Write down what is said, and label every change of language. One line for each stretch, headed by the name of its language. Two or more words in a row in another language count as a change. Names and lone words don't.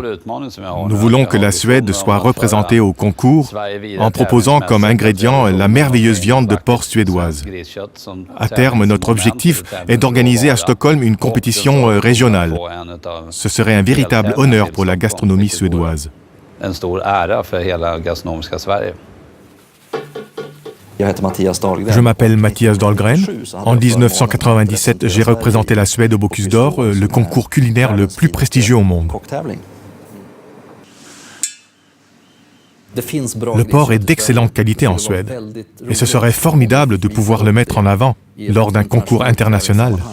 French: Nous voulons que la Suède soit représentée au concours en proposant comme ingrédient la merveilleuse viande de porc suédoise. À terme, notre objectif est d'organiser à Stockholm une compétition régionale. Ce serait un véritable honneur pour la gastronomie suédoise.
Swedish: En stor ära för hela gastronomiska Sverige.
French: Je m'appelle Mattias Dahlgren. En 1997, j'ai représenté la Suède au Bocuse d'Or, le concours culinaire le plus prestigieux au monde. Le porc est d'excellente qualité en Suède, et ce serait formidable de pouvoir le mettre en avant lors d'un concours international.